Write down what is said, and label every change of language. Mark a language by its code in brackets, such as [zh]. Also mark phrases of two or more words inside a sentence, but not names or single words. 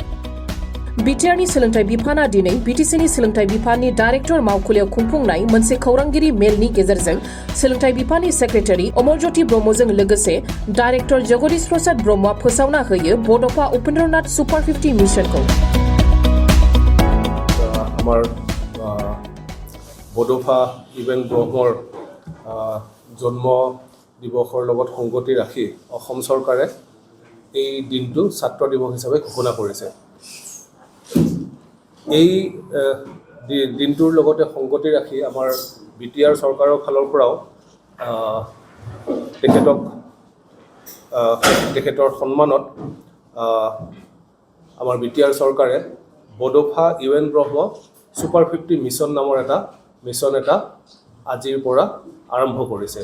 [brx] बिटिआरनि सोलोंथाइ बिफाना दिनै बिटिसिनि सोलोंथाइ बिफाननि डाइरेक्टर मावखुलियाव खुंफुंनाय मोनसे खौरांगिरि मेलनि गेजेरजों सोलोंथाइ बिफाननि सेक्रेटारि अमरज्योति ब्रह्मजों लोगोसे डाइरेक्टर जगदीश प्रसाद ब्रह्मआ फोसावना होयो बड'फा उपेन्द्रनाथ सुपार 50 मिशनखौ। [as] আমাৰ বড'ফা ইভেন ব্ৰহ্মৰ জন্ম দিৱসৰ লগত সংগতি ৰাখি অসম চৰকাৰে এই দিনটো ছাত্ৰ দিৱস হিচাপে ঘোষণা কৰিছে। এই দিনটোৰ লগতে সংগতি ৰাখি আমাৰ বিটিআৰ চৰকাৰৰ ফালৰ পৰাও তেখেতৰ সন্মানত আমাৰ বিটিআৰ চৰকাৰে বড'ফা ইউএন ব্ৰহ্ম সুপাৰ 50 মিছন নামৰ মিছন এটা আজিৰ পৰা আৰম্ভ কৰিছে।